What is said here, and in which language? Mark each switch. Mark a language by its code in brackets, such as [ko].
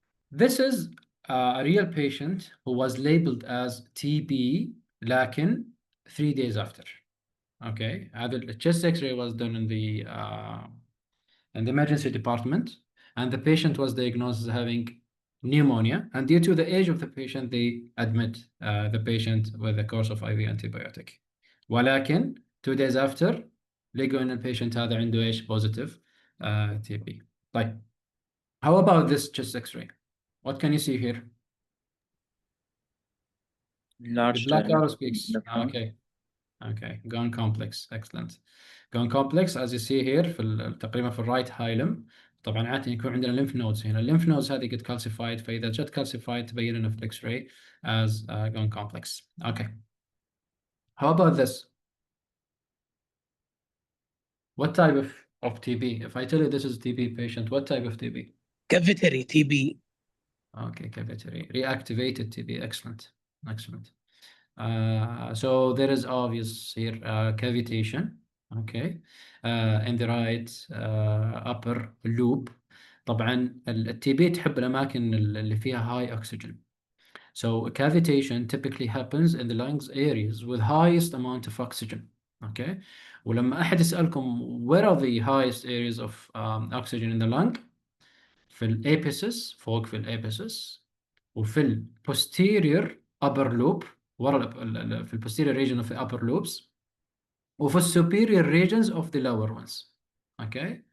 [en] This is a real patient who was labeled as TB لكن 3 days after. Okay, the chest X-ray was done in the emergency department, and the patient was diagnosed as having pneumonia. And due to the age of the patient, they admit the patient with a course of IV antibiotic. [ar] ولكن 2 days after لقوا إن البيشنت هذا عنده إيش [en] positive TB. طيب, how about this chest X-ray? What can you see here? Large The black arrow speaks. lymph node. Okay, gone complex. Excellent. Gone complex as you see here [ar] في تقريبا في الرايت هايلم. طبعا عادة يكون عندنا [en] lymph nodes [ar] هنا. lymph nodes هذه قد calcified, فإذا جت calcified تبين لنا في الإكس راي [en] as gone complex. Okay. How about this? What type of TB? If I tell you this is TB patient, what type of TB? Cavitary TB. Okay, cavitary. Reactivated TB. Excellent. Excellent. So there is obvious here cavitation, okay, in the right upper loop. [ar] طبعا التي بي تحب الأماكن اللي فيها high oxygen. [en] So cavitation typically happens in the lungs areas with highest amount of oxygen. Okay. [ar] ولما أحد يسألكم [en] where are the highest areas of oxygen in the lung؟ [ar] في الأبيسس، فوق في الأبيسس، [en] وفي الposterior upper loop، ورا في posterior region of the upper loops، وفي superior regions of the lower ones. Okay.